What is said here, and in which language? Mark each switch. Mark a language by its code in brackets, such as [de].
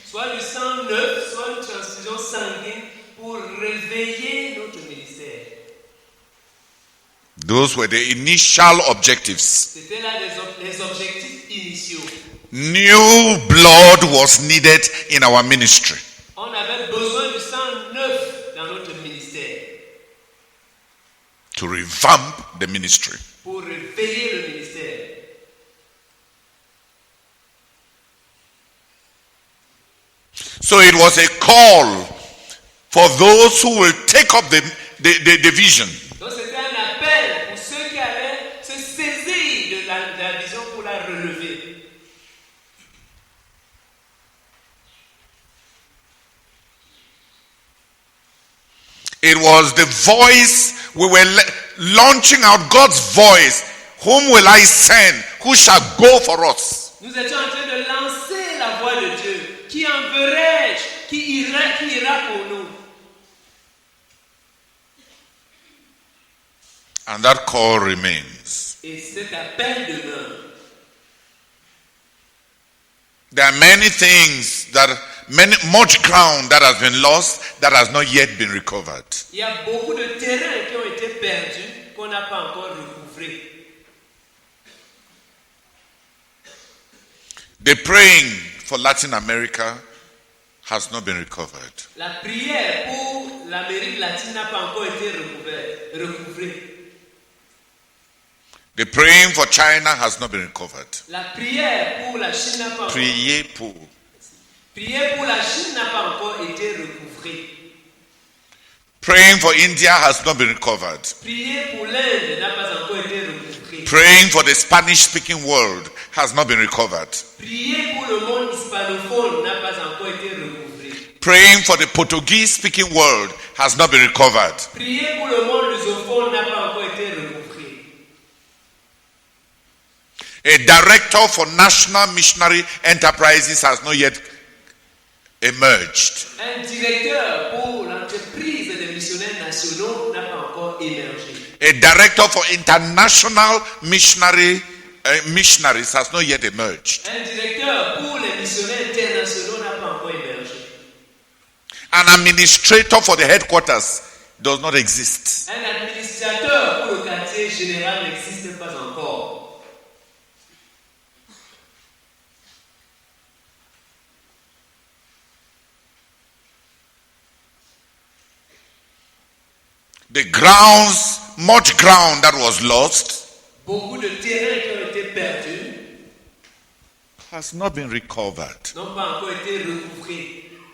[fr] Soit du sang neuf, soit une transfusion sanguine pour réveiller notre ministère. [en] Those were the initial objectives. [fr] C'était là les objectifs initiaux. [en] New blood was needed in our ministry. [fr] On avait besoin du sang neuf dans notre ministère. [en] To revamp the ministry. [fr] Pour réveiller le ministère. [en] So it was a call for those who will take up the vision. [fr] Donc c'était un appel pour ceux qui allaient se saisir de la vision pour la relever. [en] It was the voice we were launching out, God's voice. Whom will I send? Who shall go for us? [fr] Nous étions en train de lancer voix de Dieu. Qui enverrai-je? Qui ira pour nous? [en] And that call remains. [fr] Et cet appel demeure. [en] There are many things much ground that has been lost that has not yet been recovered. [fr] Il y a beaucoup de terrains qui ont été perdus qu'on n'a pas encore recouvrés. [en] The praying for Latin America has not been recovered. [fr] La prière pour l'Amérique latine n'a pas encore été recouvrée. [en] The praying for China has not been recovered. [fr] La prière pour la Chine n'a pas encore. Priez pour. Prière pour la Chine n'a pas encore été recouvrée. [en] Praying for India has not been recovered. [fr] Prière pour l'Inde n'a pas encore été recouvrée. [en] Praying for the Spanish-speaking world has not been recovered. [fr] Prière pour le monde hispanophone n'a pas encore été recouvrée. [en] Praying for the Portuguese-speaking world has not been recovered. [fr] Prière pour le monde lusophone n'a pas encore été recouvrée. [en] A director for national missionary enterprises has not yet emerged. [fr] Un directeur pour l'entreprise des missionnaires nationaux n'a pas encore émergé. [en] A director for international missionaries has not yet emerged. [fr] Un directeur pour les missionnaires internationaux n'a pas encore émergé. [en] An administrator for the headquarters does not exist. [fr] Un administrateur pour le quartier général n'existe pas encore. [en] The grounds, much ground that was lost, [fr] Beaucoup de terrains qui ont été perdus [en] has not been recovered. [fr] n'ont pas encore été recouvrés.